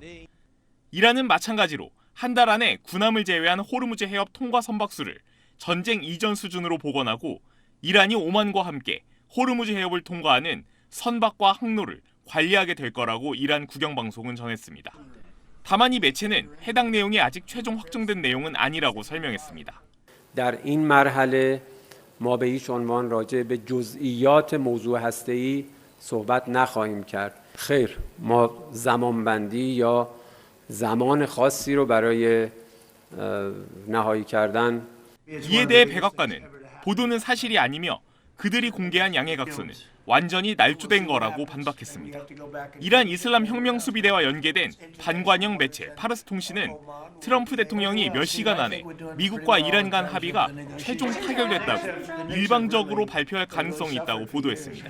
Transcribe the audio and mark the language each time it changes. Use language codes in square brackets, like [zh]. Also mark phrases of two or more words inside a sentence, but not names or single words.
[ko] 이란은 마찬가지로 한 달 안에 군함을 제외한 호르무즈 해협 통과 선박수를 전쟁 이전 수준으로 복원하고 이란이 오만과 함께 호르무즈 해협을 통과하는 선박과 항로를 관리하게 될 거라고 이란 국영방송은 전했습니다. 다만 이 매체는 해당 내용이 아직 최종 확정된 내용은 아니라고 설명했습니다. [fa] در این مرحله ما به هیچ عنوان راجع به جزئیات موضوع هسته‌ای صحبت نخواهیم کرد. خیر ما زمانبندی یا زمان خاصی رو برای نهایی کردن [ko] 이에 대해 백악관은 보도는 사실이 아니며 그들이 공개한 양해각서는 완전히 날조된 거라고 반박했습니다. 이란 이슬람 혁명 수비대와 연계된 반관영 매체 파르스 통신은 트럼프 대통령이 몇 시간 안에 미국과 이란 간 합의가 최종 타결됐다고 일방적으로 발표할 가능성이 있다고 보도했습니다.